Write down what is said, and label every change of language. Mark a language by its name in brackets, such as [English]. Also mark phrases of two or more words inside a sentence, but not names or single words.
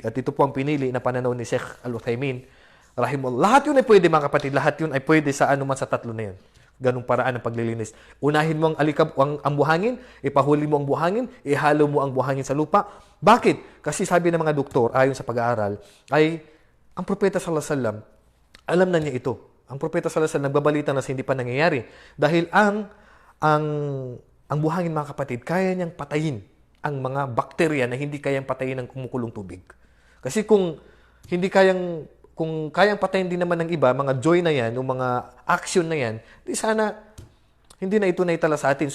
[Filipino] At ito po ang pinili na pananaw ni Sheikh Al-Uthaymin rahimahullah. Lahat yun ay pwede mga kapatid. Lahat yun ay pwede sa anuman sa 3 na yun. Ganong paraan ng paglilinis. Unahin mo ang buhangin, ipahuli mo ang buhangin, ihalo mo ang buhangin sa lupa. Bakit? Kasi sabi ng mga doktor, ayon sa pag-aaral, ay ang Propeta [Arabic] صلى الله عليه وسلم, [Filipino] alam na niya ito. Ang Propeta [Arabic] صلى الله عليه وسلم [Filipino] nagbabalita na hindi pa nangyayari. Dahil ang buhangin mga kapatid, kaya niyang patayin ang mga bakterya na hindi kayang patayin ng kumukulong tubig. Kasi kung kayang patayin din naman ng iba, mga joy na yan, o mga action na yan, di sana hindi na ito naitala sa atin.